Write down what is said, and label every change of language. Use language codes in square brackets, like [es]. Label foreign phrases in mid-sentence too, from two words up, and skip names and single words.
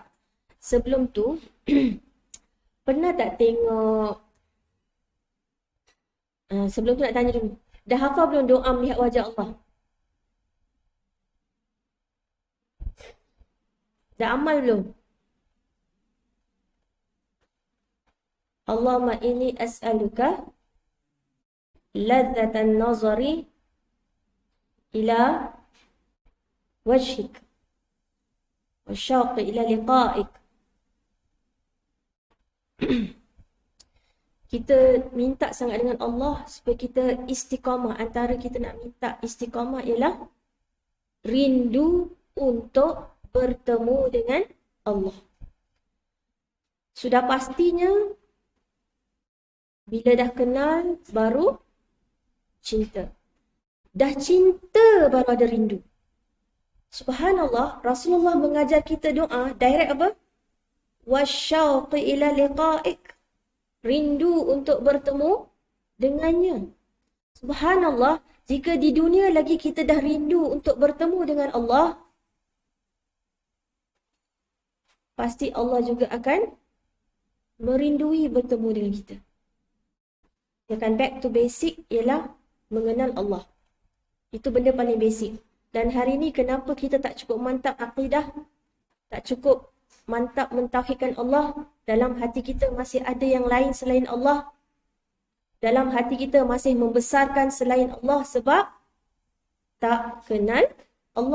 [ms] Sebelum tu pernah tak tengok sebelum tu nak tanya dulu. Dah hafal belum doa melihat wajah Allah? Dah amal belum? [ar] اللهم إني أسألك لذة النظر إلى وجهك و الشوق إلى لقائك. [ms] Kita minta sangat dengan Allah supaya kita istiqamah. Antara kita nak minta istiqamah ialah rindu untuk bertemu dengan Allah. Sudah pastinya bila dah kenal baru cinta. Dah cinta baru ada rindu. Subhanallah, Rasulullah mengajar kita doa direct apa? [ar] والشوق إلى لقائك. [ms] Rindu untuk bertemu dengannya. Subhanallah, jika di dunia lagi kita dah rindu untuk bertemu dengan Allah, pasti Allah juga akan merindui bertemu dengan kita. Dia akan [en] back to basic [ms] ialah mengenal Allah. Itu benda paling basic. Dan hari ini kenapa kita tak cukup mantap akidah, tak cukup mantap mentauhidkan Allah, dalam hati kita masih ada yang lain selain Allah. Dalam hati kita masih membesarkan selain Allah sebab tak kenal Allah.